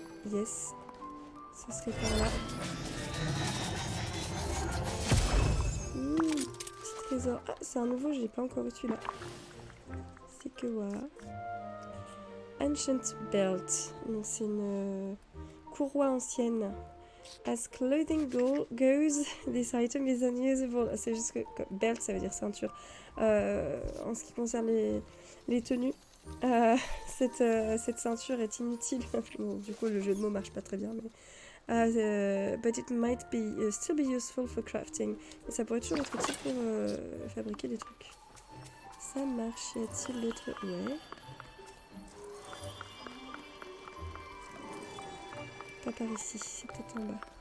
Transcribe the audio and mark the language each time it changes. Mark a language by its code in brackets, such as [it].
[fr] Yes. Ça serait par là. Petit trésor. Ah, c'est un nouveau, j'ai pas encore eu celui-là. C'est que voilà. Ancient Belt. Donc c'est une courroie ancienne. [en] As clothing goes, this item is unusable. [fr] C'est juste que belt, ça veut dire ceinture. En ce qui concerne les tenues, cette ceinture est inutile. Bon, du coup, le jeu de mots marche pas très bien, mais... [en] but it might be still be useful for crafting. [fr] Et ça pourrait toujours être utile pour fabriquer des trucs. Ça marche. Y a-t-il d'autres... Ouais. Pas par ici, c'est peut-être en bas.